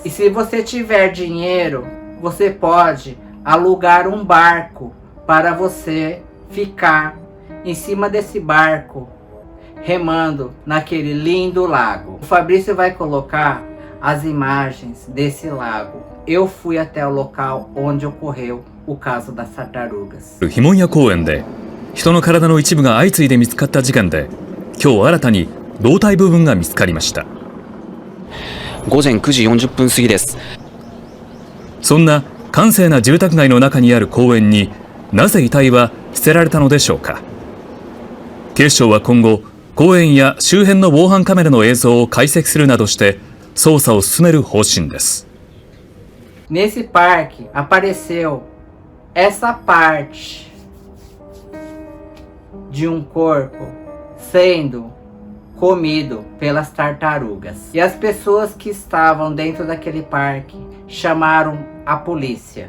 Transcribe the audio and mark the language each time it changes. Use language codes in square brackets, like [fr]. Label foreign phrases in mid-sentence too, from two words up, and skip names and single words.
[pt] E se você tiver dinheiro, você pode alugar um barco para você ficar em cima desse barco remando naquele lindo lago. O Fabrício vai colocar as imagens desse lago. Eu fui até o local onde ocorreu o caso das tartarugas. [ja] ヒモンヤ公園で人の体の一部が相次いで見つかった事件で、今日新たに胴体部分が見つかりました。午前9時40分過ぎです。そんな閑静な住宅街の中にある公園になぜ遺体は捨てられたのでしょうか。警視庁は今後、公園や周辺の防犯カメラの映像を解析するなどして捜査を進める方針です。 [pt] Nesse parque apareceu essa parte de um corpo sendo comido pelas tartarugas. E as pessoas que estavam dentro daquele parque chamaram a polícia.